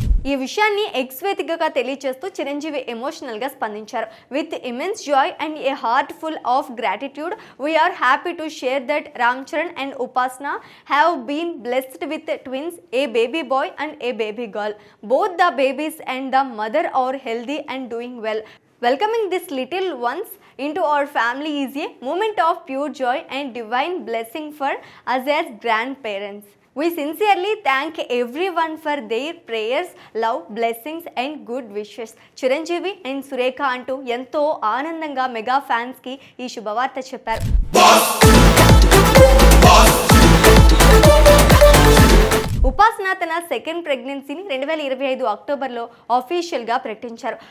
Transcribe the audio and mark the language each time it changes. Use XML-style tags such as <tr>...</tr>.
<te>ఈ విషయాన్ని ఎక్స్ వేదికగా తెలియజేస్తూ చిరంజీవి ఎమోషనల్గా స్పందించారు.</te> <en>With immense joy and a heart full of gratitude we are happy to share that Ram Charan and Upasana have been blessed with twins, a baby boy and a baby girl. Both the babies and the mother are healthy and doing well. Welcoming these little ones into our family is a moment of pure joy and divine blessing for us as grandparents. We sincerely thank everyone for their prayers, love, blessings and good wishes.</en> <te>Chiranjeevi and Surekha అంటూ ఎంతో ఆనందంగా mega fans కి ఈ శుభవార్త చెప్పారు. ఉపాసన తన second ప్రెగ్నెన్సీని 2025 అక్టోబర్లో అఫీషియల్గా ప్రకటించారు.</te>